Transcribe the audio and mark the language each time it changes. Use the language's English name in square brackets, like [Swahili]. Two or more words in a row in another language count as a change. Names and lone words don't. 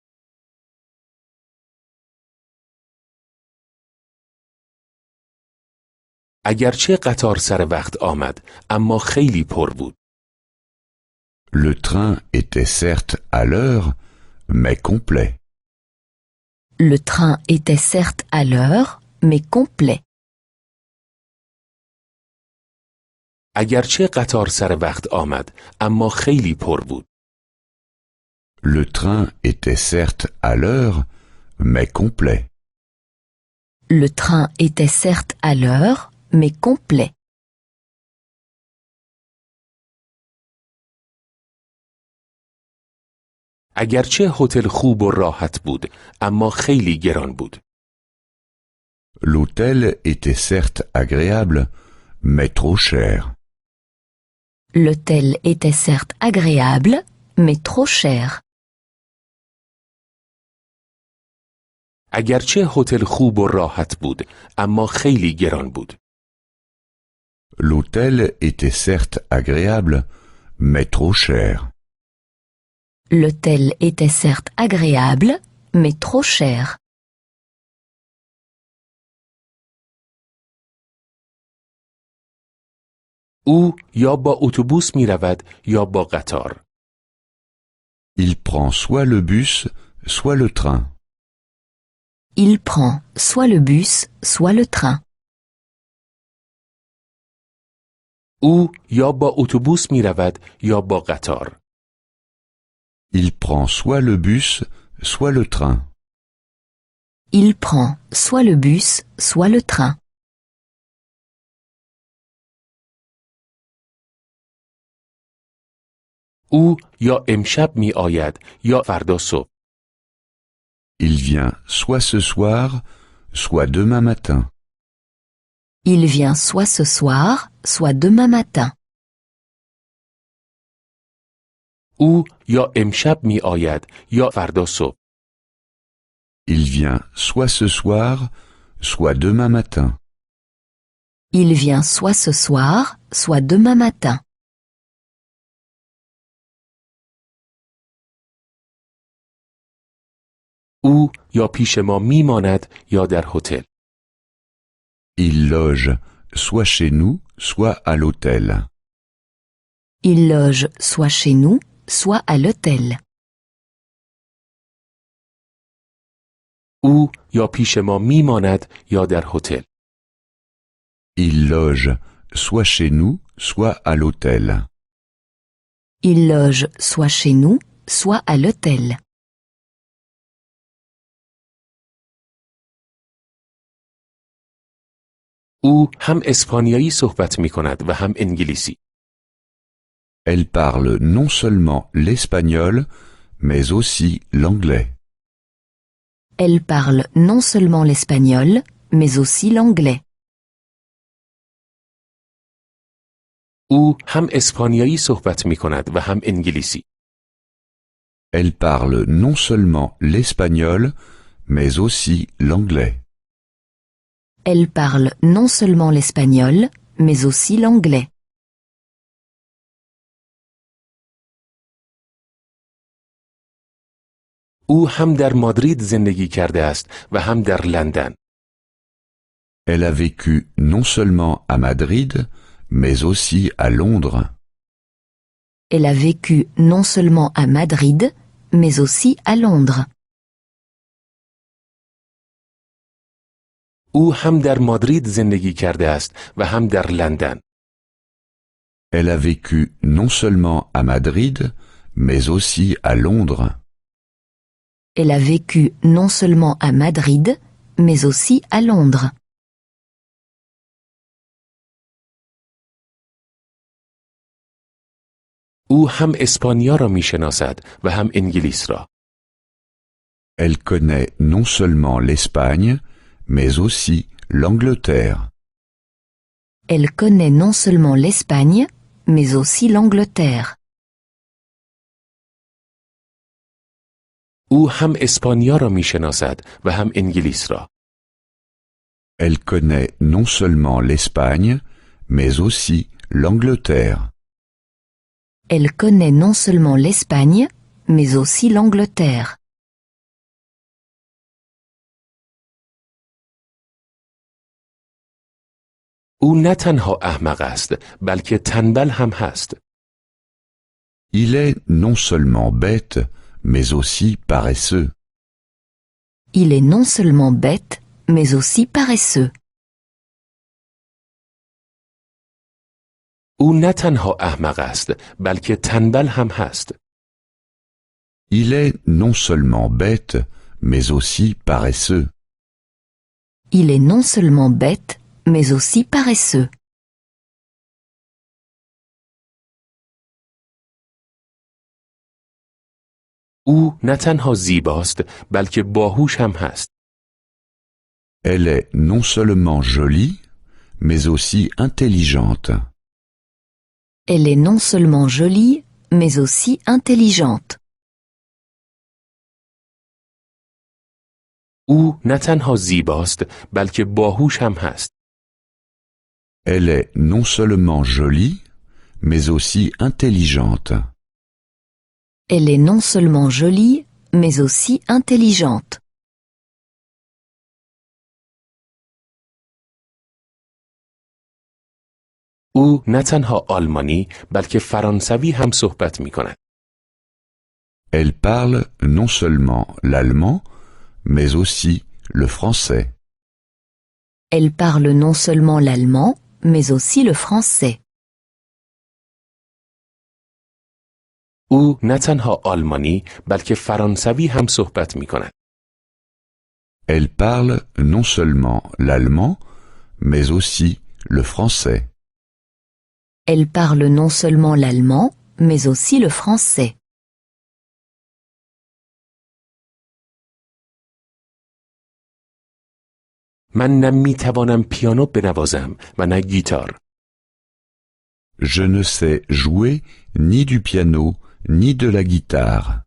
[Persian] اگرچه قطار سر وقت آمد اما خیلی پر بود. [French] Le train était certes à l'heure, mais complet. Le train était certes à l'heure, mais complet. [Persian] اگرچه قطار سر وقت آمد اما خیلی پر بود. [French] Le train était certes à l'heure, mais complet. Le train était certes à l'heure, mais complet. [Persian] اگرچه هتل خوب و راحت بود اما خیلی گران بود. [French] L'hôtel était certes agréable, mais trop cher. L'hôtel était certes agréable, mais trop cher. [Persian] اگرچه هتل خوب و راحت بود اما خیلی گران بود. [French] L'hôtel était certes agréable, mais trop cher. L'hôtel était certes agréable, mais trop cher. [Persian] او یا با اتوبوس می رود یا با قطار. [French] Il prend soit le bus, soit le train. Il prend soit le bus, soit le train. [Persian] او یا با اتوبوس می رود یا با قطار. [French] Il prend soit le bus, soit le train. Il prend soit le bus, soit le train. [Persian] او یا امشب می آید یا فردا صبح. [French] Il vient soit ce soir, soit demain matin. Il vient soit ce soir, soit demain matin. [Persian] او یا امشب می آید یا فردا صبح. [French] Il vient soit ce soir, soit demain matin. Il vient soit ce soir, soit demain matin. [Persian] او یا پیش ما می ماند یا در هتل. [French] Il loge soit chez nous, soit à l'hôtel. Il loge soit chez nous, soit à l'hôtel. [Persian] او یا پیش ما میماند یا در هتل. [French] Il loge soit chez nous, soit à l'hôtel. Il loge soit chez nous, soit à l'hôtel. [Persian] او هم اسپانیایی صحبت می کند و هم انگلیسی. [French] Elle parle non seulement l'espagnol, mais aussi l'anglais. Elle parle non seulement l'espagnol, mais aussi l'anglais. [Persian] او هم اسپانیایی صحبت می کند و هم انگلیسی. [French] Elle parle non seulement l'espagnol, mais aussi l'anglais. Elle parle non seulement l'espagnol, mais aussi l'anglais. [Persian] او هم در مادرید زندگی کرده است و هم در لندن. [French] Elle a vécu non seulement à Madrid, mais aussi à Londres. Elle a vécu non seulement à Madrid, mais aussi à Londres. [Persian] او هم در مادرید زندگی کرده است و هم در لندن. [French] Elle a vécu non seulement à Madrid, mais aussi à Londres. Elle a vécu non seulement à Madrid, mais aussi à Londres. [Persian] او هم اسپانیا را می شناسد و هم انگلیس را. [French] Elle connaît non seulement l'Espagne, mais aussi l'Angleterre. Elle connaît non seulement l'Espagne, mais aussi l'Angleterre. [Persian] او هم اسپانیا را می شناسد و هم انگلیس را. [French] Elle connaît non seulement l'Espagne, mais aussi l'Angleterre. Elle connaît non seulement l'Espagne, mais aussi l'Angleterre. [Persian] او نه تنها احمق است بلکه تنبل هم هست. [French] Il est non seulement bête, mais aussi paresseux. Il est non seulement bête, mais aussi paresseux. [Persian] او نه تنها احمق است بلکه تنبل هم هست. [French] Il est non seulement bête, mais aussi paresseux. Il est non seulement bête, mais aussi paresseux. [Persian] او نه تنها زیباست بلکه باهوش هم هست. [French] Elle est non seulement jolie, mais aussi intelligente. Elle est non seulement jolie, mais aussi intelligente. [Persian] او نه تنها زیباست بلکه باهوش هم هست. [French] Elle est non seulement jolie, mais aussi intelligente. Elle est non seulement jolie, mais aussi intelligente. [Persian] او نه تنها آلمانی بلکه فرانسوی هم صحبت می کند. [French] Elle parle non seulement l'allemand, mais aussi le français. Elle parle non seulement l'allemand, mais aussi le français. [Persian] او نه تنها آلمانی بلکه فرانسوی هم صحبت می کند. [French] Elle parle non seulement l'allemand, mais aussi le français. Elle parle non seulement l'allemand, mais aussi le français. [Persian] من نه می توانم پیانو بنوازم و نه گیتار. [French] Je ne sais jouer ni du piano, ni de la guitare.